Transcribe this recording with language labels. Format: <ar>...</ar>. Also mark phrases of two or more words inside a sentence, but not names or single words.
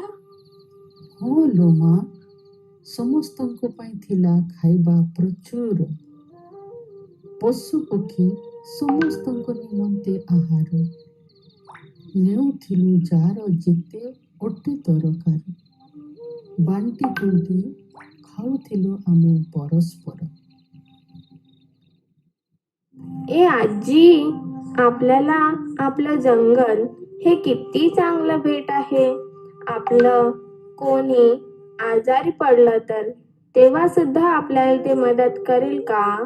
<or>ହଁ ଲୋ ମା, ସମସ୍ତଙ୍କ ପାଇଁ ଥିଲା ଖାଇବା ପ୍ରଚୁର। ପଶୁ ପକ୍ଷୀ ସମସ୍ତଙ୍କ ନିମନ୍ତେ ଆହାର। ନେଉଥିଲୁ ଯାହାର ଯେତେ ଅଟେ ଦରକାର, ବାଣ୍ଟି କୁଣ୍ଟି ଖାଉଥିଲୁ ଆମେ ପରସ୍ପର।</or> <mr>ए आजी, आपल्याला आपलं जंगल हे किती चांगलं भेट आहे। आपलं कोणी आजारी पडलं तर तेव्हा सुद्धा आपल्याला ते मदत करेल का?</mr>